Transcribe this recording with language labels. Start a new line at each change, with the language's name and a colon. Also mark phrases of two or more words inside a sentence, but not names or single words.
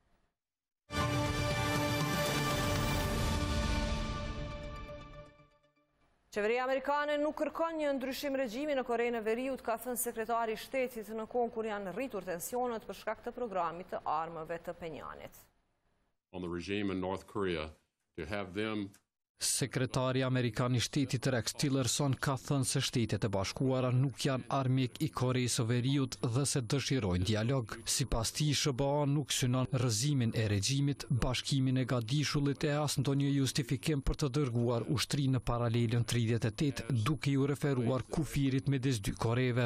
Albanian: Qeveria amerikane nuk kërkon një ndryshim regjimi në Korenë e Veriut, ka thënë sekretari i shtetit në kohë kur janë rritur tensionet për shkak të programit të armëve të Penjanit.
English: On the regime in North Korea to have them
Albanian: Sekretari Amerikan i Shtetit Rex Tillerson ka thënë se Shtetet e Bashkuara nuk janë armik i Koreas së Veriut dhe se dëshirojnë dialog. Sipas tij, SBA nuk synon rrëzimin e regjimit, bashkimin e gatishullit e as ndonjë justifikim për të dërguar ushtri në paralelën 38 duke ju referuar kufirit midis 2 Koreve.